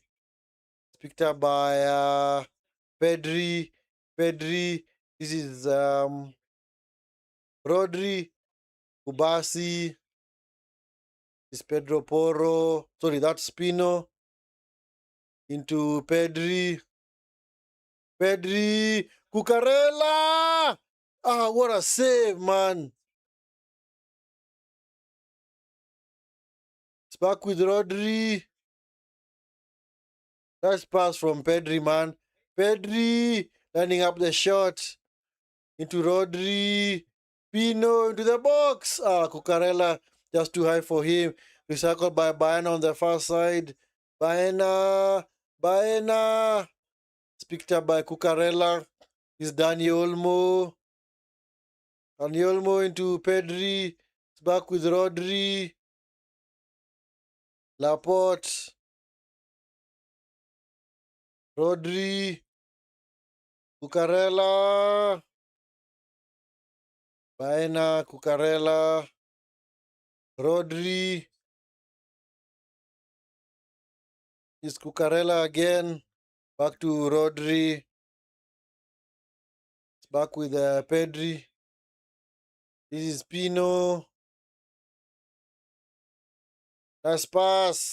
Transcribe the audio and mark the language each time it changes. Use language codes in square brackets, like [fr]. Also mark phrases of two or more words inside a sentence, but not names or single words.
[en] Picked up by Pedri. Pedri. This is Rodri. Kubasi. Is Pedro Porro. Sorry, that's Pino. Into Pedri. Pedri. Cucurella. Ah, what a save, man. It's back with Rodri. Nice pass from Pedri, man. Pedri lining up the shot into Rodri. Pino into the box. Cucurella just too high for him. Recycled by Baena on the far side. Baena Baena. It's picked up by Cucurella. Is Dani Olmo. Dani Olmo into Pedri. It's back with Rodri. Laporte. Rodri. Cucurella. Baena. Cucurella. Rodri. Is Cucurella again. Back to Rodri. It's back with Pedri. This is Pino. Nice pass.